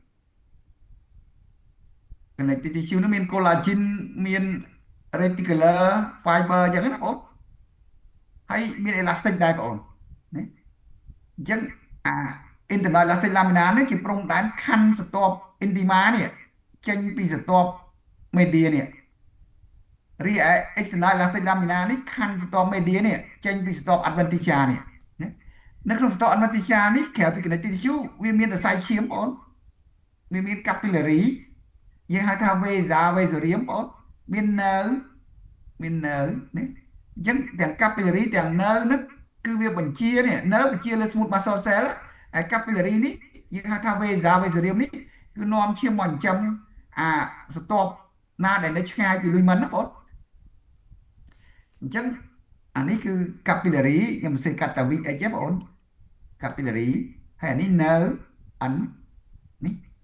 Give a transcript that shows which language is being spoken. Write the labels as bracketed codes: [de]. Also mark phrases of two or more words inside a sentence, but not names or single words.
[en] connective tissue [km] នោះមាន collagen មាន [en] reticular fiber [km] អញ្ចឹងណាបងហើយមាន elastic ដែរបងនេះអញ្ចឹងអា [en] internal elastic lamina [km] នេះ ជាព្រំដែនខណ្ឌស្រទាប់ intima នេះចេញពីស្រទាប់ media នេះរីឯ [en] external elastic lamina [km] នេះខណ្ឌស្រទាប់ media នេះ ចេញពីស្រទាប់ adventitia នេះនៅក្នុងស្រទាប់ adventitia នេះក្រៅពី [en] connective tissue [km] វាមានសរសៃឈាមបងវាមាន capillary យើងហៅថា [la] vasa vasorium [km] បងមាន nerve នេះអញ្ចឹងទាំង capillary ទាំង nerve នេះគឺវាបញ្ជានេះ nerve បញ្ជាលើ [en] smooth muscle cell [km] ហើយ capillary នេះយើងហៅថា [la] vasa vasorium [km] នេះគឺនាំឈាមមកចិញ្ចឹមអាស្រទាប់ណាដែលនៅឆ្ងាយពី lumen ណាបងអញ្ចឹងអានេះគឺ capillary ខ្ញុំសរសេរកាត់តា VH ទេបង capillary ហើយអានេះ nerve N នេះ